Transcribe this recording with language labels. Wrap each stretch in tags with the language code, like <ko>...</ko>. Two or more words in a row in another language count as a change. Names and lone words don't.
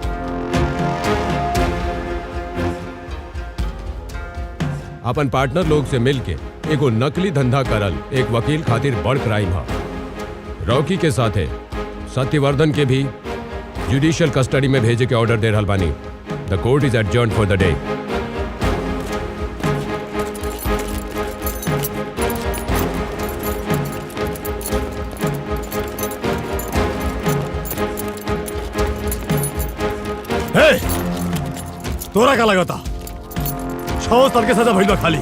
<bho>अपन पार्टनर लोग से मिलके एगो नकली धंधा करल एक वकील खातिर बड़ क्राइम है। रॉकी के साथे सत्यवर्धन के भी</bho> <en>judicial custody</en> <bho>में भेजे के ऑर्डर दे रहल बानी।</bho> <en>The court is adjourned for the day.</en> <bho>तोरा का लगा था 6 साल के सजा भइल बा खाली।</bho>